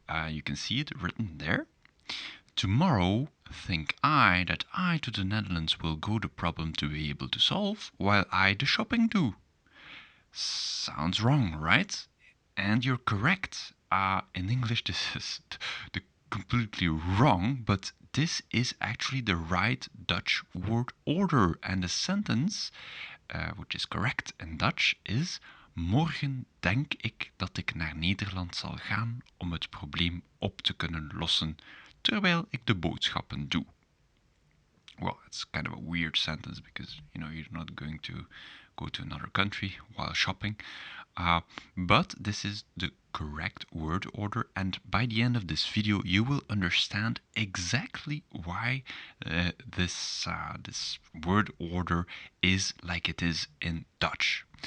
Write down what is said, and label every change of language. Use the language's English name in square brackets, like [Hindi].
[English] You can see it written there. Tomorrow, think I that I to the Netherlands will go the problem to be able to solve, while I the shopping do. Sounds wrong, right? And you're correct. In English, this is the completely wrong, but this is actually the right Dutch word order. And the sentence, which is correct in Dutch, is: [Dutch] Morgen denk ik dat ik naar Nederland zal gaan om het probleem op te kunnen lossen, terwijl ik de boodschappen doe. [English] Well, it's kind of a weird sentence because, you're not going to go to another country while shopping. But this is the correct word order, and by the end of this video you will understand exactly why this word order is like it is in Dutch.